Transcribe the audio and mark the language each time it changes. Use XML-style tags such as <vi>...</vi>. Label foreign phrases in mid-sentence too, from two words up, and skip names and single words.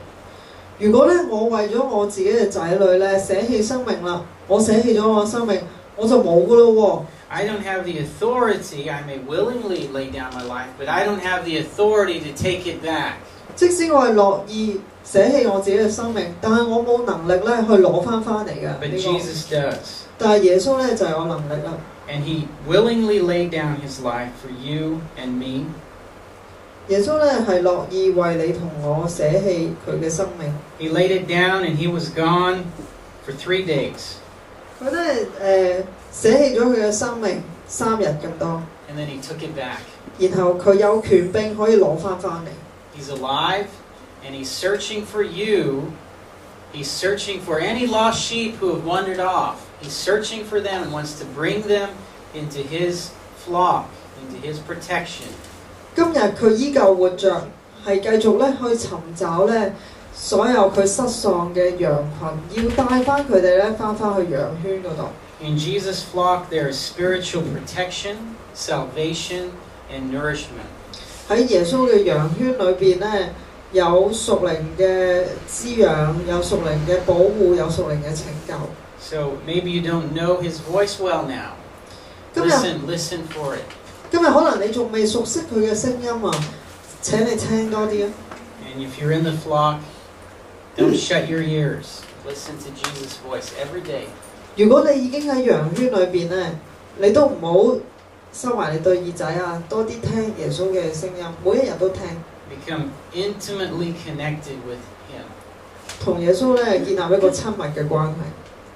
<yue>如果咧我為咗我自己嘅仔女咧捨棄生命啦，我捨棄咗我生命，我就冇噶咯喎。</yue> <en>I don't have the authority. I may willingly lay down my life, but I don't have the authority to take it back.</en> <yue>即使我係樂意捨棄我自己嘅生命，但係我冇能力咧去攞翻嚟嘅。</yue> <en>But Jesus does.</en> <yue>但係耶穌咧就係有能力啦。</yue> <en>And he willingly laid down his life for you and me.</en> <yue>耶穌咧係樂意為你同我捨棄佢嘅生命。</yue> <en>He laid it down and he was gone for 3 days.</en> <yue>佢咧捨棄咗佢嘅生命3日咁多。</yue> <en>And then he took it back.</en> <yue>然後佢有權柄可以攞翻嚟。</yue> <en>He's alive and he's searching for you. He's searching for any lost sheep who have wandered off. He's searching for them and wants to bring them into his flock, into his protection.</en> <yue>今日佢依舊活着，係繼續咧去尋找咧所有佢失喪嘅羊群，要帶翻佢哋咧翻去羊圈嗰度。</yue> <en>In Jesus' flock, there is spiritual protection, salvation, and nourishment.</en> <yue>喺耶穌嘅羊圈裏邊咧，有屬靈嘅滋養，有屬靈嘅保護，有屬靈嘅拯救。</yue> <en>So maybe you don't know his voice well now. Listen for it.</en> <yue>今日可能你仲未熟悉佢嘅聲音啊，請你聽多啲啊。</yue> <en>And if you're in the flock, don't shut your ears. Listen to Jesus' voice every day.</en> <yue>如果你已經喺羊圈裏邊咧，你都唔好收埋你對耳仔啊，多啲聽耶穌嘅聲音，每一日都聽。</yue> <en>Become intimately connected with him.</en> <yue>同耶穌咧建立一個親密嘅關係。</yue>